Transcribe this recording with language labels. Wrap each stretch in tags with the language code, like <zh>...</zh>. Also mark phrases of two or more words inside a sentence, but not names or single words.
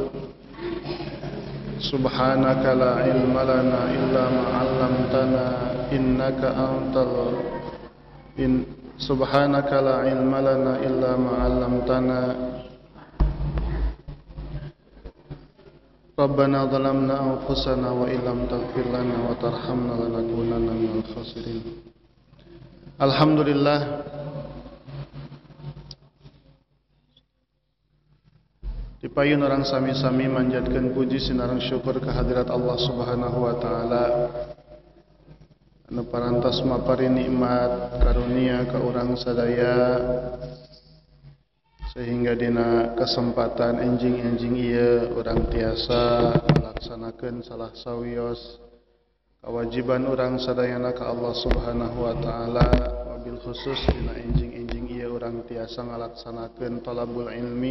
<ar>سبحانك لا علم لنا إلا ما علمتنا سبحانك لا علم لنا إلا ما علمتنا ربنا ظلمنا أنفسنا وإن لم تغفر لنا وترحمنا لنكونن من الخاسرين.</ar> <su>Alhamdulillah, dipayun orang sami-sami manjatkeun puji sinareng syukur kehadirat Allah</su> <ar>سبحانه و</ar> <su>taala anu parantos mapari nikmat karunia ka urang sadaya sehingga dina kesempatan enjing-enjing ieu urang tiasa melaksanakeun salah sawios kewajiban urang sadayana ka Allah</su> <ar>سبحانه وتعالى, وبالخصوص</ar> <su>dina enjing-enjing ieu urang tiasa ngalaksanakeun</su> <ar>طلب العلم.</ar>